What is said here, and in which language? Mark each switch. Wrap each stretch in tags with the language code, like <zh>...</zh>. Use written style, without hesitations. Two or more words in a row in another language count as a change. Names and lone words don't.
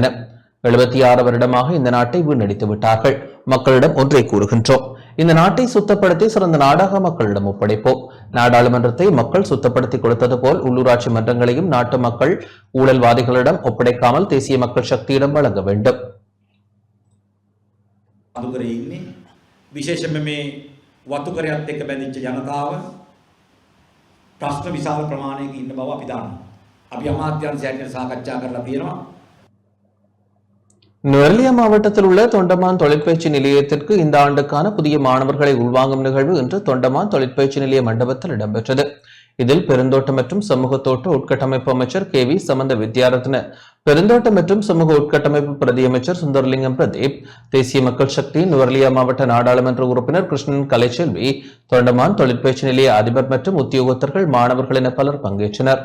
<ta>76 வருடமாக இந்த நாட்டை வீணடித்து விட்டார்கள். மக்களிடம் ஒன்றை கூறுகின்றோம், இந்த நாட்டை சுத்தப்படுத்தி சிறந்த நாடாக மக்களிடம் ஒப்படைப்போம். நாடாளுமன்றத்தை மக்கள் சுத்தப்படுத்தி கொடுத்தது போல் உள்ளூராட்சி மன்றங்களையும் நாட்டு மக்கள் ஊழல்வாதிகளிடம் ஒப்படைக்காமல் தேசிய மக்கள் சக்தியிடம் வழங்க வேண்டும்.</ta> <si>විශේෂම මේ වතුකරයත් එක්ක බැඳිච්ච ජනතාව ප්‍රශ්න විශාල ප්‍රමාණයක ඉන්න බව අපි දන්නවා. අපි අමාත්‍යාංශයෙන් සාකච්ඡා කරලා තියෙනවා.</si> <ta>நுவரெலியா மாவட்டத்தில் உள்ள தொண்டமான் தொழிற்பயிற்சி நிலையத்திற்கு இந்த ஆண்டுக்கான புதிய மாணவர்களை உள்வாங்கும் நிகழ்வு இன்று தொண்டமான் தொழிற்பயிற்சி நிலைய மண்டபத்தில் இடம்பெற்றது. இதில் பெருந்தோட்டம் மற்றும் சமூக தோட்ட உட்கட்டமைப்பு அமைச்சர் KV சமந்த வித்யாரத்ன, பெருந்தோட்டம் மற்றும் சமூக உட்கட்டமைப்பு பிரதி அமைச்சர் சுந்தரலிங்கம் பிரதீப், தேசிய மக்கள் சக்தி நுவரெலியா மாவட்ட நாடாளுமன்ற உறுப்பினர் கிருஷ்ணன் கலைச்செல்வி, தொண்டமான் தொழிற்பயிற்சி நிலைய அதிபர் மற்றும் உத்தியோகத்தர்கள், மாணவர்கள் என பலர் பங்கேற்றனர்.</ta>